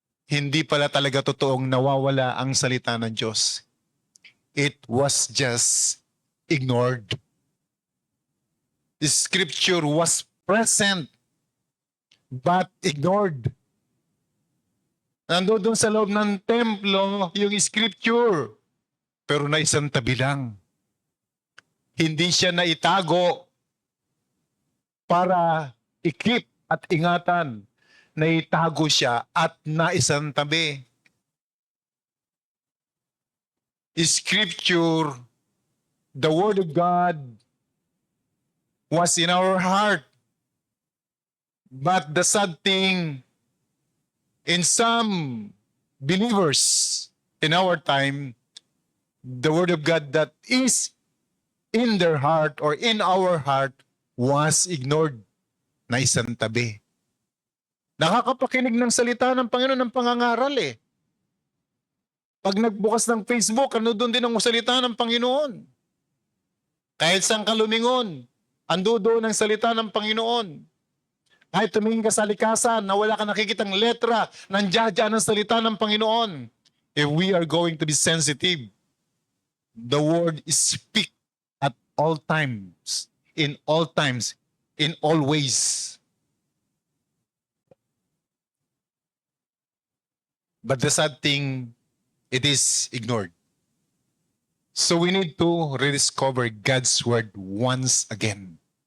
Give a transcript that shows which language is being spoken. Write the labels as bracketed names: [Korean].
[Filipino] Hindi pala talaga totoong nawawala ang salita ng Diyos. [English] It was just ignored. The scripture was present but ignored. [Filipino] Nandoon sa loob ng templo yung scripture pero naisantabi lang. Hindi siya naitago para i-keep at ingatan. Naitago siya at naisantabi. [English] Scripture, the Word of God, was in our heart. But the sad thing, in some believers in our time, the Word of God that is in their heart or in our heart was ignored. [Filipino] Naisantabi. Nakakapakinig ng salita ng Panginoon ng pangangaral eh. Pag nagbukas ng Facebook, ano doon din ang salita ng Panginoon. Kahit saan ka lumingon, ando doon ang salita ng Panginoon. Kahit tumingin ka sa likasan na wala ka nakikitang letra, nandiyan ang salita ng Panginoon. [English] If we are going to be sensitive, the word is speak at all times, in all ways. But the sad thing, it is ignored. So we need to rediscover God's Word once again.